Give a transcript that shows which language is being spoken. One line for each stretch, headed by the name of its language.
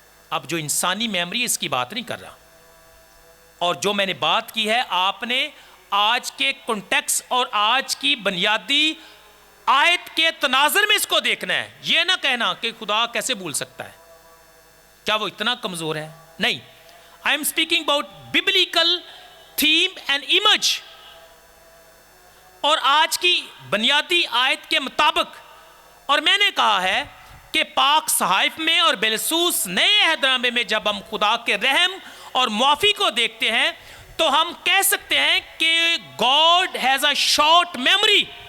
Urdu: اب جو انسانی میموری اس کی بات نہیں کر رہا، اور جو میں نے بات کی ہے آپ نے آج کے کنٹیکس اور آج کی بنیادی آیت کے تناظر میں اس کو دیکھنا ہے. یہ نہ کہنا کہ خدا کیسے بھول سکتا ہے، کیا وہ اتنا کمزور ہے؟ نہیں.
English: I am speaking about biblical theme and image.
Urdu: اور آج کی بنیادی آیت کے مطابق، اور میں نے کہا ہے کہ پاک صحائف میں اور بلخصوص نئے عہد نامے میں جب ہم خدا کے رحم اور معافی کو دیکھتے ہیں تو ہم کہہ سکتے ہیں کہ
English: God has a short memory.